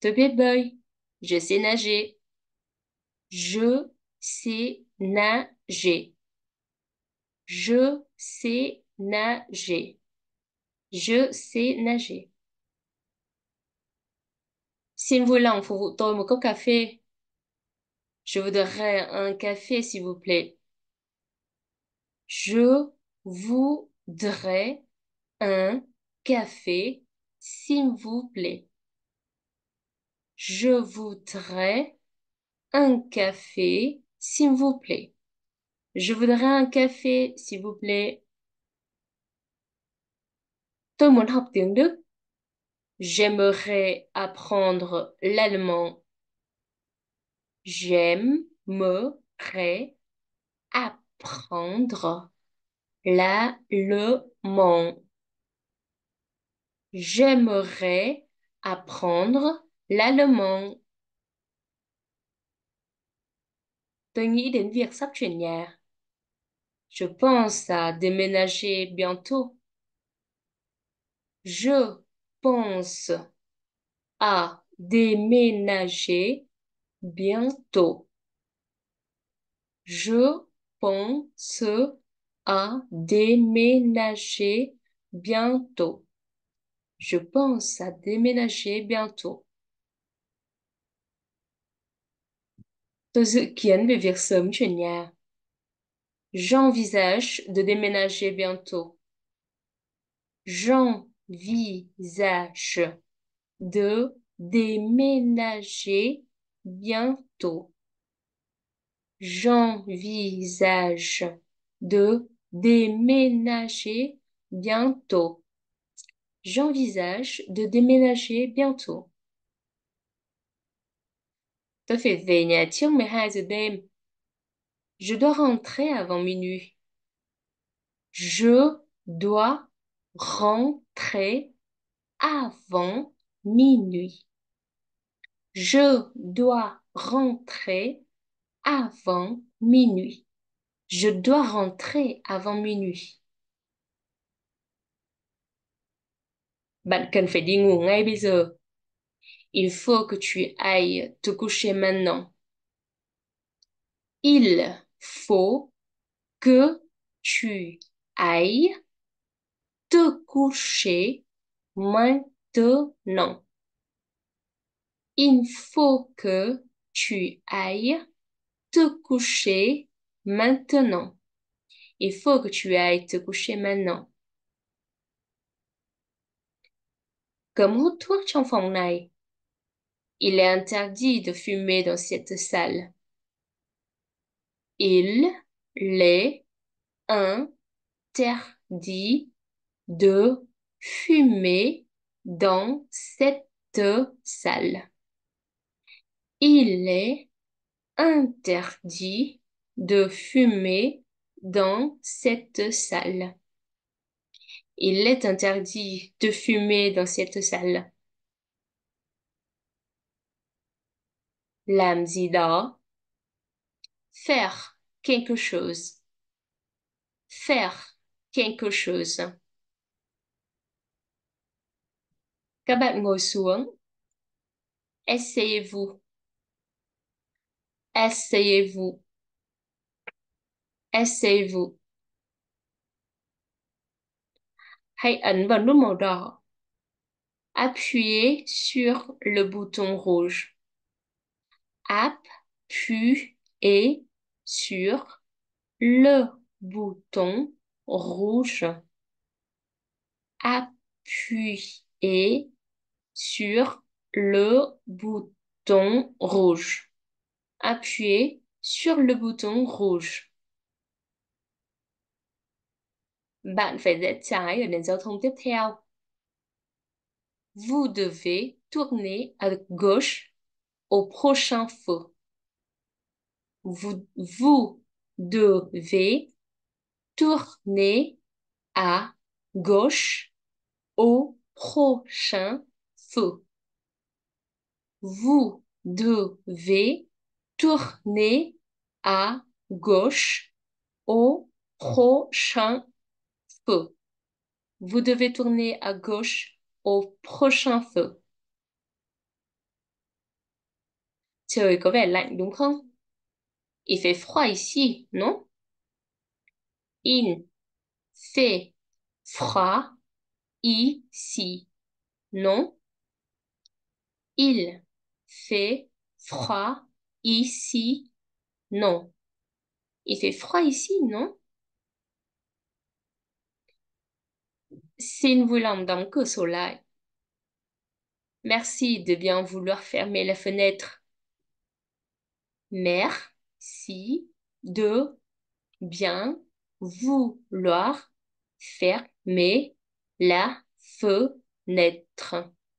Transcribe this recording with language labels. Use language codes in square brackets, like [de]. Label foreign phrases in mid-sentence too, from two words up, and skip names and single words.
[fr] Te boy, je sais nager. Je sais nager. Je sais nager. Je sais nager. S'il vous plaît, faut vous [vi] tôi một cốc cà phê. [fr] Je voudrais un café, s'il vous plaît. Je voudrais un café, s'il vous plaît. Je voudrais un café, s'il vous plaît. Je voudrais un café, s'il vous plaît. [vi] Tôi muốn học tiếng Đức. [fr] J'aimerais apprendre l'allemand. J'aimerais apprendre l'allemand. J'aimerais apprendre l'allemand. [vi] Tôi nghĩ đến việc sắp chuyển nhà. [fr] Je pense à déménager bientôt. Je pense à déménager bientôt. Je pense à déménager bientôt. Je pense à déménager bientôt. [vi] Tôi dự kiến về việc sớm chuyển nhà. [fr] J'envisage de déménager bientôt. J'envisage de déménager bientôt. J'envisage de déménager bientôt. J'envisage de déménager bientôt. [vi] Tôi phải về nhà trước 12 giờ đêm. [fr] Je dois rentrer avant minuit. Je dois rentrer avant minuit. Je dois rentrer avant minuit. Je dois rentrer avant minuit. [vi] Bạn cần phải đi ngủ ngay bây giờ. [fr] Il faut que tu ailles te coucher maintenant. Il faut que tu ailles te coucher maintenant. Il faut que tu ailles te coucher maintenant. Il faut que tu ailles te coucher maintenant. [vi] Cấm hút thuốc trong phòng này. [fr] Il est interdit de fumer dans cette salle. Il est interdit de fumer dans cette salle. Il est interdit de fumer dans cette salle. Il est interdit de fumer dans cette salle. [vi] Làm gì đó. [fr] Faire quelque chose. Faire quelque chose. [vi] Các bạn ngồi xuống. [fr] Asseyez-vous. Asseyez-vous. Asseyez-vous. [vi] Hãy ấn vào nút màu đỏ. [fr] Appuyez sur le bouton rouge. Appuyez sur le bouton rouge. Appuyez sur le bouton rouge. Appuyez sur le bouton rouge. [vi] Bạn phải rẽ trái ở đèn giao thông tiếp theo. [fr] Vous devez tourner à gauche au prochain feu. Vous devez tourner à gauche au prochain feu. Vous devez tourner à gauche au prochain feu. Vous devez tourner à gauche au prochain feu. [vi] Trời có vẻ lạnh đúng không? [fr] Il fait froid ici, non? Il fait froid ici, non? Il fait froid ici, non. Il fait froid ici, non? [vi] Xin vui lòng đóng cửa sổ lại. [fr] Merci de bien vouloir fermer la fenêtre. Merci de bien vouloir fermer la fenêtre.